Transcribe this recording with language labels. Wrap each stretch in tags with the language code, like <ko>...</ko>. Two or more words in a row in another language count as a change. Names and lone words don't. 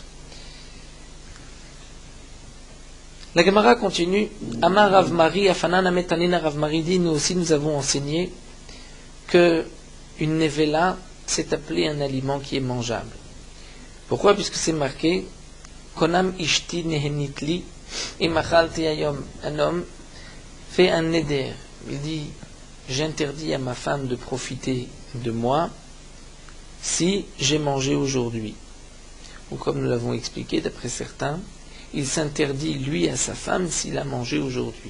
<fr>La Gemara continue.</fr> <arc>אמר רב מרי, אף אנן נמי תנינא</arc> <fr>Rav Mari dit, nous aussi nous avons enseigné que une nevela, c'est appelé un aliment qui est mangeable. Pourquoi? Puisque c'est marqué</fr> <he>קונם אשתי נהנית לי אם אכלתי היום.</he> <fr>Un homme fait un neder. Il dit j'interdis à ma femme de profiter de moi si j'ai mangé aujourd'hui. Ou comme nous l'avons expliqué, d'après certains, il s'interdit lui à sa femme s'il a mangé aujourd'hui.</fr>